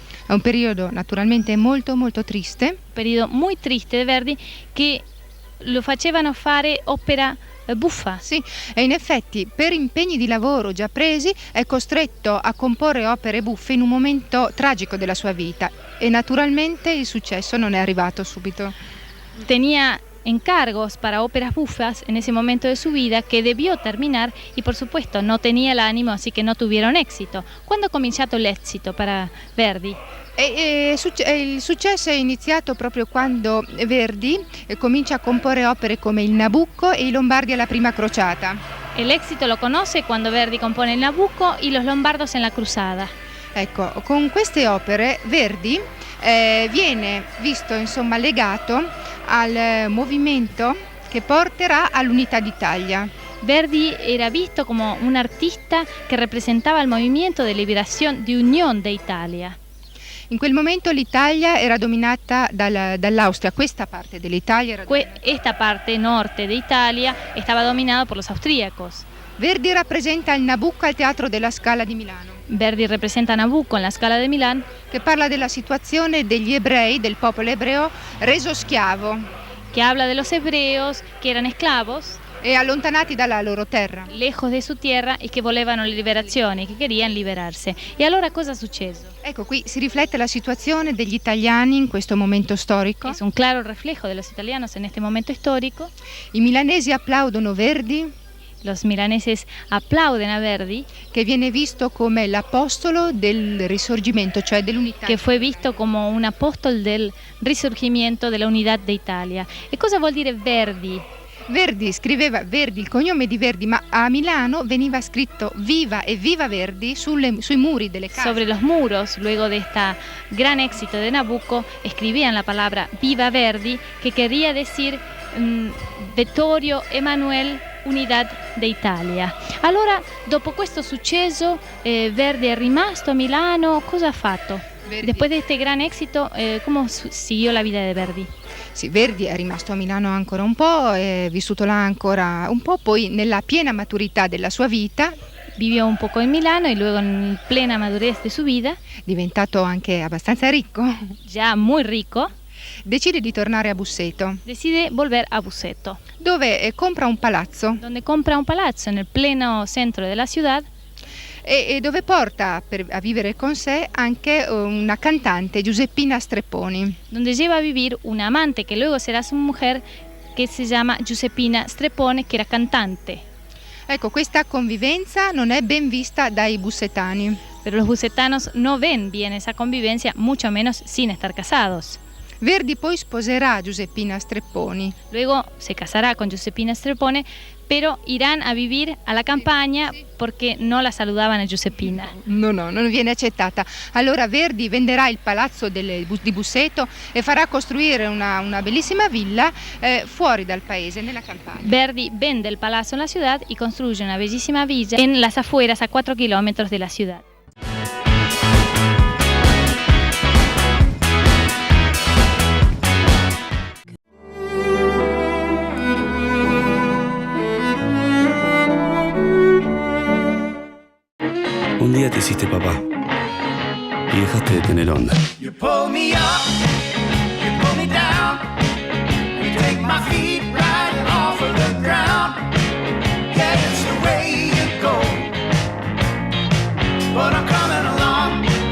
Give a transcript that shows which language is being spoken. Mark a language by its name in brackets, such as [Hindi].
[Italian] È un periodo naturalmente molto molto triste. [Spanish] Un periodo muy triste de Verdi [Italian] che lo facevano fare opera buffa. Sì, e in effetti per impegni di lavoro già presi è costretto a comporre opere buffe in un momento tragico della sua vita e naturalmente il successo non è arrivato subito. [Spanish] Tenía encargos para óperas bufas en ese momento de su vida que debió terminar y por supuesto no tenía el ánimo, así que no tuvieron éxito. ¿Cuándo [Italian] ha cominciato [Spanish] l'éxito para Verdi? [Italian] Il successo è iniziato proprio quando Verdi comincia a comporre opere come il Nabucco e i Lombardi alla prima crociata. [Spanish] El éxito lo conoce cuando Verdi compone el Nabucco y los Lombardos en la Cruzada. [Italian] Ecco, con queste opere Verdi viene visto, insomma, legato al movimento che porterà all'unità d'Italia. [Spanish] Verdi era visto como un artista que representaba el movimiento de liberación de Unión de Italia. [Italian] In quel momento l'Italia era dominata dall'Austria, questa parte dell'Italia era [Spanish] Esta parte norte de Italia estaba dominada por los austríacos. [Italian] Verdi rappresenta il Nabucco al Teatro della Scala di Milano. [Spanish] Verdi representa a Nabucco en la Scala de Milán, [Italian] che parla della situazione degli ebrei, del popolo ebreo reso schiavo, [Spanish] que habla de los hebreos que eran esclavos [Italian] e allontanati dalla loro terra. [Spanish] Lejos de su tierra y que [Italian] volevano la liberazione, che [Spanish] querían liberarse. [Italian] E allora cosa è successo? Ecco, qui si riflette la situazione degli italiani in questo momento storico. [Spanish] Es un claro reflejo de los italianos en este momento histórico. [Italian] I milanesi applaudono Verdi. [Spanish] Los milaneses aplauden a Verdi, [Italian] che viene visto come l'apostolo del risorgimento, cioè dell'unità. [Spanish] Che fue visto como un apóstol del risorgimiento de la unidad de Italia. [Italian] E cosa vuol dire Verdi? Verdi scriveva Verdi, il cognome di Verdi, ma a Milano veniva scritto Viva e Viva Verdi sui muri delle case. [Spanish] Sobre los muros, luego de este gran éxito de Nabucco, escribían la palabra Viva Verdi, que quería decir Vittorio Emanuele Unità d'Italia. [Italian] Allora, dopo questo successo, Verdi è rimasto a Milano, cosa ha fatto? Verdi. [Spanish] Después de este gran éxito, ¿cómo siguió la vida de Verdi? [Italian] Sì, Verdi è rimasto a Milano ancora un po', è vissuto là ancora un po', poi nella piena maturità della sua vita. [Spanish] Vivió un poco en Milano y luego en plena madurez de su vida. [Italian] Diventato anche abbastanza ricco. [Spanish] Ya muy rico. [Italian] Decide di tornare a Busseto. [Spanish] Decide volver a Busseto. [Italian] Dove compra un palazzo. [Spanish] Donde compra un palazzo en el pleno centro de la ciudad. [Italian] E dove porta a vivere con sé anche una cantante, Giuseppina Strepponi. [Spanish] Donde lleva a vivir una amante que luego será su mujer, que se llama Giuseppina Strepponi, que era cantante. [Italian] Ecco, questa convivenza non è ben vista dai bussetani. [Spanish] Pero los busetanos no ven bien esa convivencia, mucho menos sin estar casados. [Italian] Verdi poi sposerà Giuseppina Strepponi. [Spanish] Luego se casará con Giuseppina Strepponi, pero irán a vivir a la campagna porque no la saludaban a Giuseppina. [Italian] No, non viene accettata. Allora Verdi venderà il palazzo di Busseto e farà costruire una bellissima villa fuori dal paese, nella campagna. [Spanish] Verdi vende el palazzo en la ciudad y construye una bellísima villa en las afueras a 4 kilómetros de la ciudad. Un día te hiciste papá y dejaste de tener onda. [English] You pull me up, you pull me down, you take my feet right off of the ground. Yeah, it's the way you go, but I'm coming along.